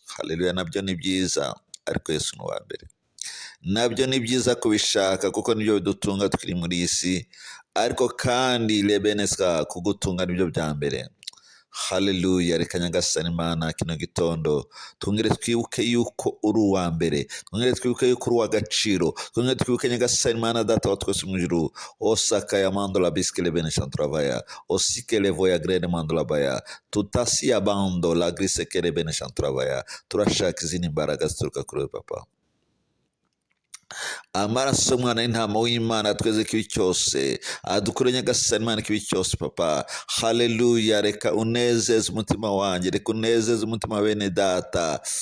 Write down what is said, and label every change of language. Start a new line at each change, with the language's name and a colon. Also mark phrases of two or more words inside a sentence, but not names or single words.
Kinyarwanda: Haleluya, nabyo ni byiza, ariko Yesu ni uwa mbere. Nabyo ni byiza kubishaka, kuko nibyo bidutunga tukiri muri iyi si, ariko kandi lebeneska, kugutunga nibyo bya mbere. Haleluya, reka Nyagasani Mana kino gitondo twongere twibuke yuko uri uwa mbere, twongere twibuke yuko uri uw'agaciro, twongere twibuke Nyagasani Mana Data wa twese mu ijuru. Osaka ya mando la biske lebene shanturavaya, osike levo ya grene mando la baya, tutasi ya bando la grise ke lebene shanturavaya. Turashaka izindi mbaraga zituruka kuri wowe, Papa. Amaraso y'umwana w'intama w'Imana atweze kibi cyose, adukure Nyagasani Imana kibi cyose, Papa. Haleluya, reka unezeze umutima wanjye, reka unezeze umutima wa bene data.